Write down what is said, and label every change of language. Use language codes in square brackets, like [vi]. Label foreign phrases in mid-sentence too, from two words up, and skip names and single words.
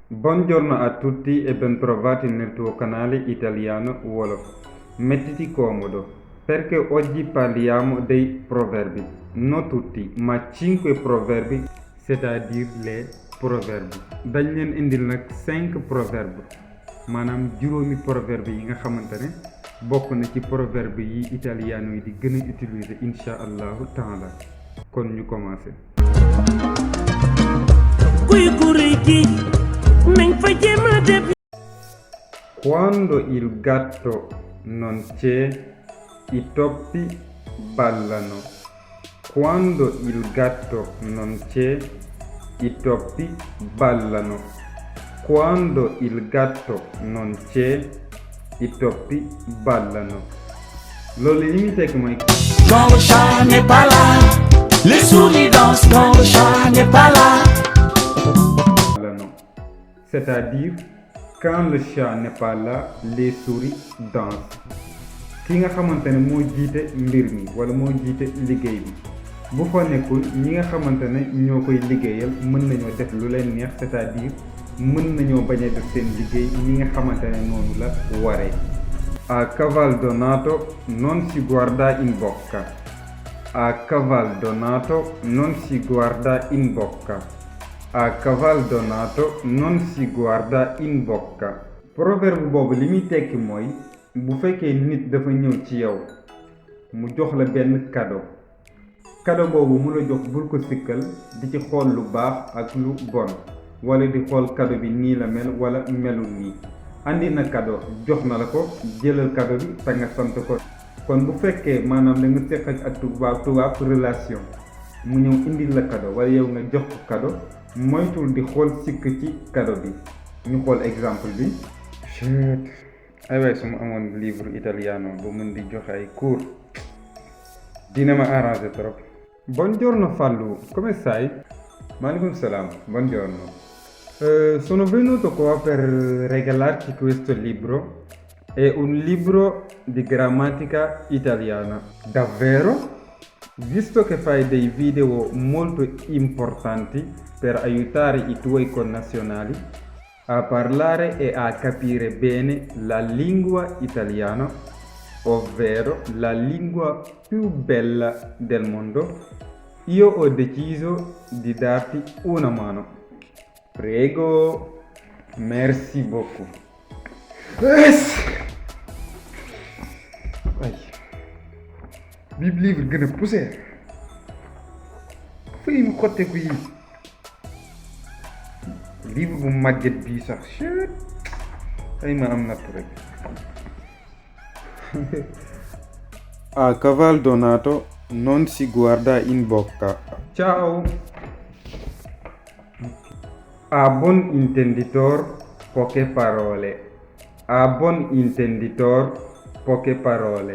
[it] Buongiorno a tutti e bentrovati nel tuo canale italiano Wolof. Mettiti comodo perché oggi parliamo dei proverbi. Non tutti, ma 5 proverbi, [fr] c'est-à-dire les proverbes. [wo] dañ leen indil nag 5 proverbes maanaam juróomi proverbe yi nga xamante ne bokk na ci proverbe yi italiano yi di gën a utiliser [ar] إن شاء الله تعالى [wo] kon ñu commencé. [it] Quando il gatto non c'è, i topi ballano. Quando il gatto non c'è, i topi ballano. Quando il gatto non c'è, i topi ballano. [wo] Loolu li muy tekki mooy [fr] Quand le chat n'est pas là, les souris dansent. Quand le chat n'est pas là, [it] ballano. [fr] C'est-à-dire quand le chat n'est pas là, les souris dansent. [wo] ki nga xamante ne moo jiite mbir mi wala moo jiite liggéey bi bu fa nekkul ñi nga xamante ne ñoo koy liggéeyal mën nañoo def lu leen neex, [fr] c'est-à-dire [wo] mën nañoo bañ a def seen liggéey ñi nga xamante ne noonu la waree. [it] A caval donato non si guarda in bocca. A caval donato non si guarda in bocca. A caval donato non si guarda in bocca. [wo] Proverbe boobu li muy tekki mooy bu fekkee nit dafa ñëw ci yow mu jox la benn cadeau boobu mu la jox bul ko sikkal di ci xool lu baax ak lu bon wala di xool cadeau bi nii la mel wala melul nii. andi na cadeau jox na la ko, jëlal cadeau bi te nga sant ko. kon bu fekkee maanaam da nga seq ak tubaab relation mu ñëw indil la cadeau wala yow nga jox ko cadeau moytul di xool sikk ci cadeau bi. ñu xool exemple bi. ay waay su ma amoon livre italiano bu mën di joxe ay cours dina ma [fr] arrangé trop. [it] Buongiorno Fallu, come stai? Maaleykum salaam, buongiorno. Sono venuto qua per regalarti questo libro. È un libro di grammatica italiana. Davvero? Visto che fai dei video molto importanti per aiutare i tuoi connazionali a parlare e a capire bene la lingua italiana, ovvero la lingua più bella del mondo, io ho deciso di darti una mano. Prego, [fr] merci beaucoup. [wo] ay bii livre gën a poussière fay mu xotteeku yi livre bu màgget bii sax ay ma am natt rek. [it] A caval donato non si guarda in bocca. Ciao. A buon intenditor poche parole. A buon intenditor poche parole.